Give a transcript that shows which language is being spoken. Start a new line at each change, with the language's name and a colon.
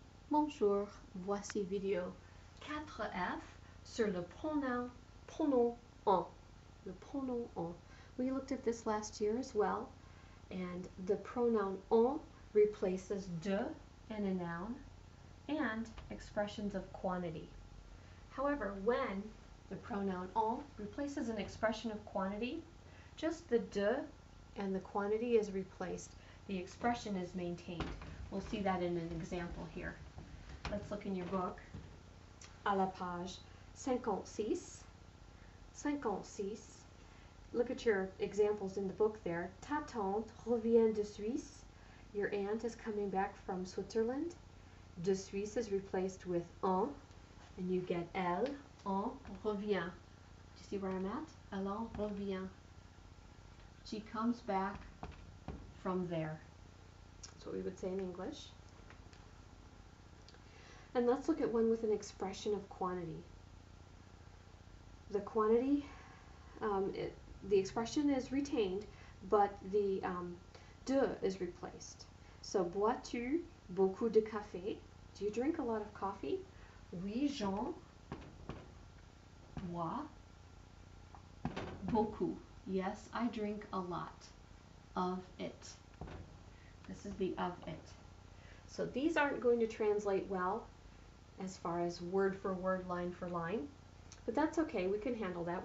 French: Bonjour, voici vidéo 4F sur le pronom on. Le pronom on.
English: We looked at this last year as well, and the pronoun on replaces de in a noun and expressions of quantity. However, when the pronoun on replaces an expression of quantity, just the de and the quantity is replaced. The expression is maintained. We'll see that in an example here. Let's look in your book
French: à la page 56.
English: 56. Look at your examples in the book there.
French: Ta tante revient de Suisse.
English: Your aunt is coming back from Switzerland. De Suisse is replaced with en, and you get
French: elle en revient.
English: Do you see where I'm at?
French: Elle en revient.
English: She comes back from there. That's what we would say in English. And let's look at one with an expression of quantity. The quantity, the expression is retained, but the de is replaced.
French: So, bois-tu beaucoup de café?
English: Do you drink a lot of coffee?
French: Oui, j'en bois beaucoup.
English: Yes, I drink a lot of it. This is the of it. So these aren't going to translate well as far as word for word, line for line, but that's okay. We can handle that.